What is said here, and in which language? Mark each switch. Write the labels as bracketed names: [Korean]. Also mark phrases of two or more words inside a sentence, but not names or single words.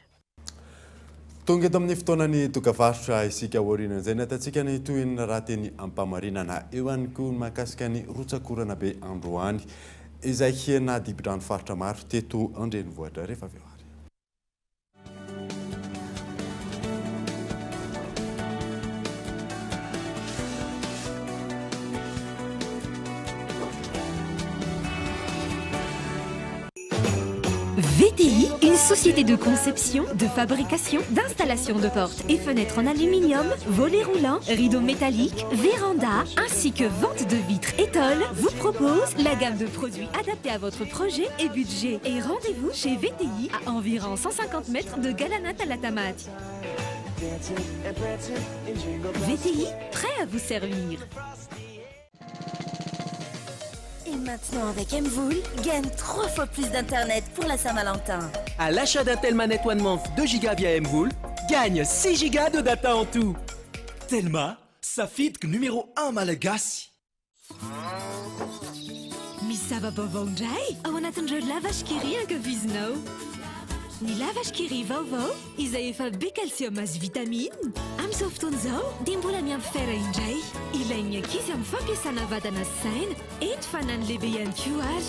[Malagasy] Tonga eto amin'ny fotoanany dokavarotra isika aoriana izay natatsika ny tohina raha teny ampamarinana eo ihany koa mahakasika ny rotsakorana be androany izay hena dibidrano faritra maro teto andrenivohitra rehefa avy eo. [French] VTI, une société de conception, de fabrication, d'installation de portes et fenêtres en aluminium, volets roulants, rideaux métalliques, vérandas, ainsi que vente de vitres étoiles, vous propose la gamme de produits adaptés à votre projet et budget. Et rendez-vous chez VTI à environ 150 mètres de Galanat à la Tamati. VTI, prêt à vous servir. Et maintenant, avec Mvoul, gagne 3 fois plus d'internet pour la Saint-Valentin. À l'achat d'un tel manette One Month 2 Go via Mvoul, gagne 6 Go de data en tout. [Malagasy] Telma, safidiko numéro 1 malagasy. Misy zava-baovao indray ao anatin'ireo lavashkiri ankafizinao. Ny lavashkiri vaovao izay efa be calcium azy vitamine. Amin'izao fotoana izao dia mbola miampy fer indray. Ilain'ny ankizy amin'ny fampiasana vadana sy saina entifana ny lehibe ihany koa ary.